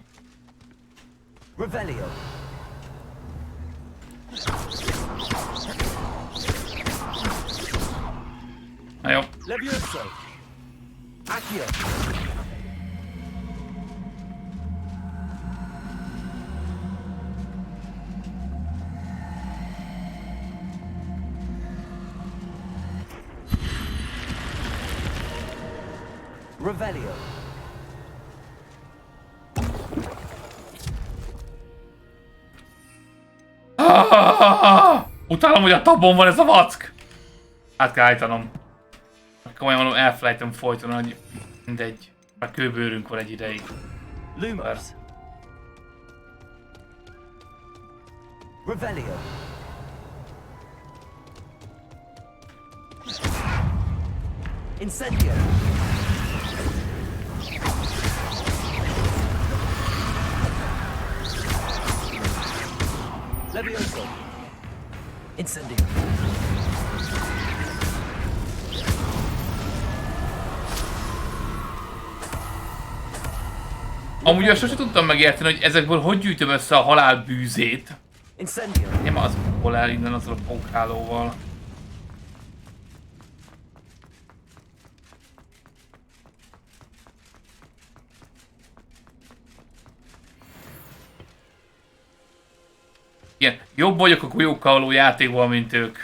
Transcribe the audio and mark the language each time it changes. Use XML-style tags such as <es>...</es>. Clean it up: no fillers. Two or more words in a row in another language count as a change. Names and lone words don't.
<hu>Revelio. Na jó. Levioso. Accio. Revelio. Utálom, hogy a tabon van ez a vack! Át kell állítanom. Komolyan mondom, elfelejtem folyton, hogy mindegy. Már kőbőrünk van egy ideig. Lumos. Revelio. Incendio. Levioso. Incendio. Amúgy azt sosem tudtam megérteni, hogy ezekből hogy gyűjtöm össze a halál bűzét. Incendio. Nem az, hol el innen azzal a pókhálóval. Igen, jobb vagyok a golyókkal való játékban, mint ők.</hu>